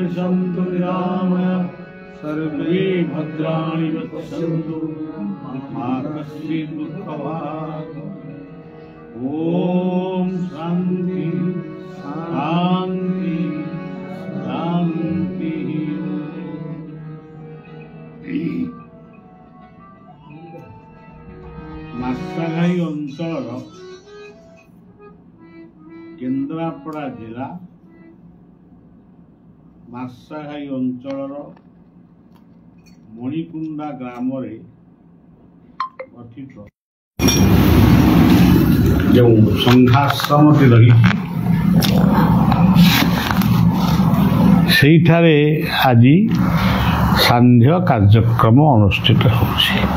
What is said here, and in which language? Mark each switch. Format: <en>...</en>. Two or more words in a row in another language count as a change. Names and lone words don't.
<sa>सन्तु निरामयाः सर्वे भद्राणि पश्यन्तु मा कश्चित् दुःखभाग् ॐ शान्ति शान्ति शान्ति।</sa> <or>ମାର୍ଶାଘାଇ ଅଞ୍ଚଳର କେନ୍ଦ୍ରାପଡ଼ା ଜିଲ୍ଲା ମାର୍ଶାଘାଇ ଅଞ୍ଚଳର ମଣିକୁଣ୍ଡା ଗ୍ରାମରେ ଗଠିତ ଯେଉଁ ସଂଘାଶ୍ରମଟି ରହିଛି ସେଇଠାରେ ଆଜି ସାନ୍ଧ୍ୟ କାର୍ଯ୍ୟକ୍ରମ ଅନୁଷ୍ଠିତ ହେଉଛି।</or>